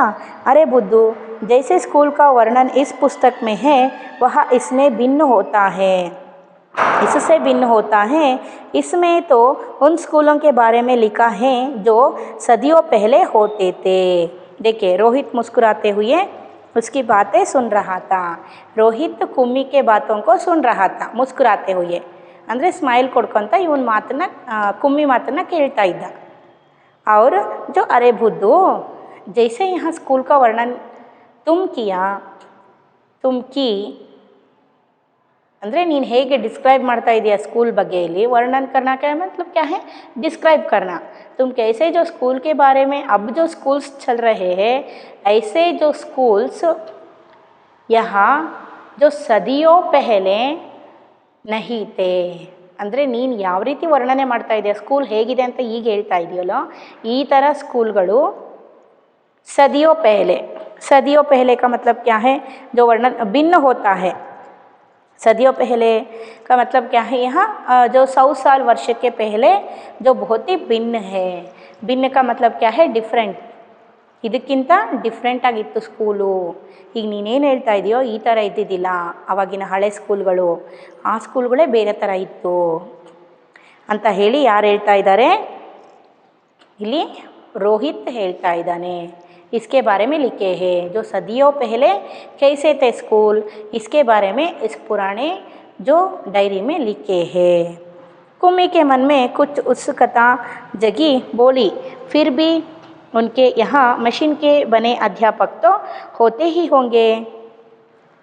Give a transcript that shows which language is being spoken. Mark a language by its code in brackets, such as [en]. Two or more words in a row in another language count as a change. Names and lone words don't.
[hi] अरे बुद्धू, जैसे स्कूल का वर्णन इस पुस्तक में है, वह इसमें भिन्न होता है, इससे भिन्न होता है। इसमें तो उन स्कूलों के बारे में लिखा है जो सदियों पहले होते थे। देखिए, रोहित मुस्कुराते हुए उसकी बातें सुन रहा था। रोहित कुम्मी के बातों को सुन रहा था मुस्कुराते हुए, [kn] ಅಂದರೆ ಸ್ಮೈಲ್ ಕೊಡ್ಕೊತ ಇವನ್ ಮಾತನ್ನ ಕುಮ್ಮಿ ಮಾತನ್ನ ಕೇಳ್ತಾ ಇದ್ದ. [hi] और जो अरे बुद्धू, जैसे यहाँ स्कूल का वर्णन तुम किया, तुम की [kn] ಅಂದರೆ ನೀನು ಹೇಗೆ ಡಿಸ್ಕ್ರೈಬ್ ಮಾಡ್ತಾ ಇದೆಯಾ [hi] स्कूल [kn] ಬಗ್ಗೆ, ಇಲ್ಲಿ [hi] वर्णन करना का मतलब क्या है, डिस्क्राइब करना। तुम कैसे जो स्कूल के बारे में अब जो स्कूल्स चल रहे हैं, ऐसे जो स्कूल्स यहाँ जो सदियों पहले नहीं थे, [kn] ಅಂದರೆ ನೀನು ಯಾವ ರೀತಿ ವರ್ಣನೆ ಮಾಡ್ತಾ ಇದೆಯಾ, ಸ್ಕೂಲ್ ಹೇಗಿದೆ ಅಂತ ಈಗ ಹೇಳ್ತಾ ಇದೆಯಲ್ಲೋ, ಈ ಥರ ಸ್ಕೂಲ್ಗಳು [hi] सदियों पहले, सदियों पहले का मतलब क्या है, जो वर्णन भिन्न होता है। सदियों पहले का मतलब क्या है, यहाँ जो 100 साल वर्ष के पहले जो बहुत ही भिन्न है। भिन्न का मतलब क्या है, [kn] ಡಿಫ್ರೆಂಟ್, ಇದಕ್ಕಿಂತ ಡಿಫ್ರೆಂಟಾಗಿತ್ತು ಸ್ಕೂಲು. ಈಗ ನೀನೇನು ಹೇಳ್ತಾ ಇದೆಯೋ ಈ ಥರ ಇದ್ದಿದ್ದಿಲ್ಲ ಆವಾಗಿನ ಹಳೆ ಸ್ಕೂಲ್ಗಳು, ಆ ಸ್ಕೂಲ್ಗಳೇ ಬೇರೆ ಥರ ಇತ್ತು ಅಂತ ಹೇಳಿ ಯಾರು ಹೇಳ್ತಾ ಇದ್ದಾರೆ, ಇಲ್ಲಿ ರೋಹಿತ್ ಹೇಳ್ತಾ ಇದ್ದಾನೆ. [hi] इसके बारे में लिखे हैं जो सदियों पहले कैसे थे स्कूल, इसके बारे में इस पुराने जो डायरी में लिखे हैं। कुम्मी के मन में कुछ उत्सुकता जगी, बोली, फिर भी उनके यहाँ मशीन के बने अध्यापक तो होते ही होंगे।